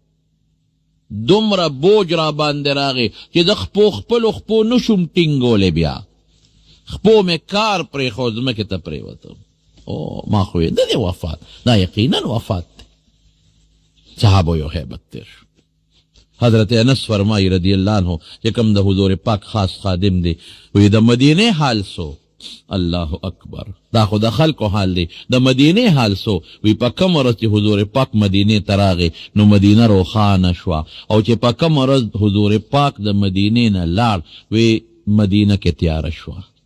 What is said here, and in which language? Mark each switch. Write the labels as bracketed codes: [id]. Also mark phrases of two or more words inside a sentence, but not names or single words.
[ps] دومره بوج را باندې راغی چې د خپلو خپو نشم ټینګولی، بیا خپو مې کار پرېښود ځمکې ته پرېوتم. او ما خو د دې وفات، دا یقینا وفات دی. صحابو یو هیبت تیر شو. حضرت انس فرمائی [ar] رضی اللہ عنہ [ps] چې کوم د حضور پاک خاص خادم دی، وی د مدینه حال سو. [ar] الله اکبر، [ps] دا خو د خلکو حال دی. د مدینه حال سو، وی په کوم ورځ چې حضور پاک مدینه ته راغی نو مدینه روښانه شوه، او چې په کوم ورځ حضور پاک د مدینې نه لاړ وی مدینه کې تیاره شوه.